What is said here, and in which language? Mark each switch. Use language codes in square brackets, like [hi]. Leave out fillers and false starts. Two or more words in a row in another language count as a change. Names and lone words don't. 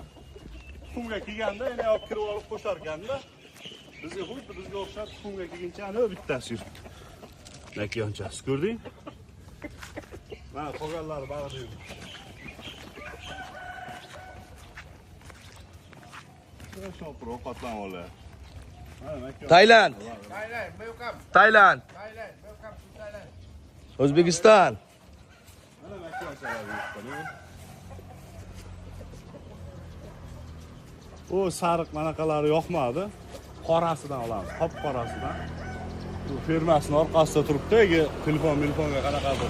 [uz] Tuxumga kelganda yana olib kirib olib qo'shar ekanda, bizga xuddi bizga o'xshab tuxumga kelguncha ana bittasi yuribdi. Nakiyonchasi ko'rding? Mana qolganlari bag'ida yuribdi. Shopir ovqatlanib olyapti. Tailand. [en] Thailand, welcome. [uz] Tailand. [en] Thailand, welcome to Thailand. [uz] O'zbekiston. Mana nakiyonchalar yuribdi. O sariq manaqalari yoqmadi. Qorasidan olamiz, qop qorasidan. Bu fermasini orqasida turibdi, telefonga qanaqadir.